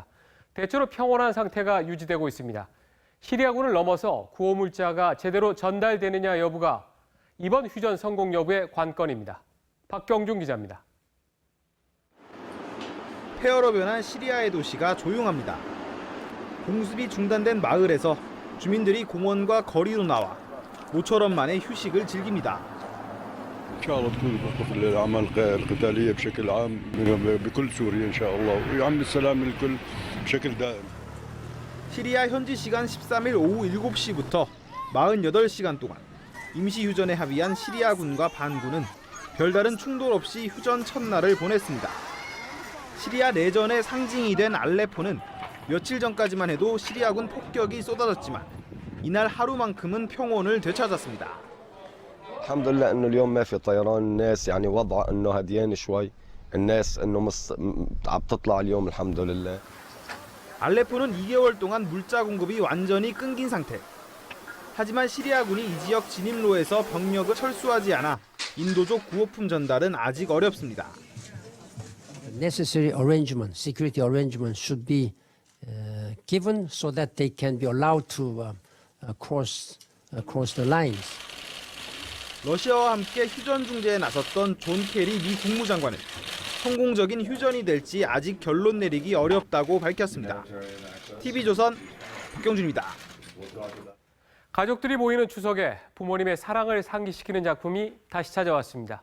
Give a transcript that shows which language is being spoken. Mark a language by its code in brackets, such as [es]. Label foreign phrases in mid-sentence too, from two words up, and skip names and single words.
[ko] 대체로 평온한 상태가 유지되고 있습니다. 시리아군을 넘어서 구호 물자가 제대로 전달되느냐 여부가 이번 휴전 성공 여부의 관건입니다. 박경준 기자입니다. 폐허로 변한 시리아의 도시가 조용합니다. 공습이 중단된 마을에서 주민들이 공원과 거리로 나와 모처럼만의 휴식을 즐깁니다. [ar] إن شاء الله تكون وقف للأعمال القتالية بشكل عام بكل سوريا إن شاء الله ويعم السلام للكل بشكل دائم. [ko] 시리아 현지 시간 13일 오후 7시부터 48시간 동안 임시 휴전에 합의한 시리아군과 반군은 별다른 충돌 없이 휴전 첫날을 보냈습니다. 시리아 내전의 상징이 된 알레포는 며칠 전까지만 해도 시리아군 폭격이 쏟아졌지만 이날 하루만큼은 평온을 되찾았습니다. [ar] الحمد لله انه اليوم ما في طيران الناس يعني وضع انه هديان شوي الناس انه عم تطلع اليوم الحمد لله. [ko] 알레포는 2개월 동안 물자 공급이 완전히 끊긴 상태. 하지만 시리아군이 이 지역 진입로에서 병력을 철수하지 않아 인도적 구호품 전달은 아직 어렵습니다. [en] Necessary arrangement, security arrangement should be given so that they can be allowed to cross the lines. [ko] 러시아와 함께 휴전 중재에 나섰던 존 케리 미 국무장관은 성공적인 휴전이 될지 아직 결론 내리기 어렵다고 밝혔습니다. TV조선 박경준입니다. 가족들이 모이는 추석에 부모님의 사랑을 상기시키는 작품이 다시 찾아왔습니다.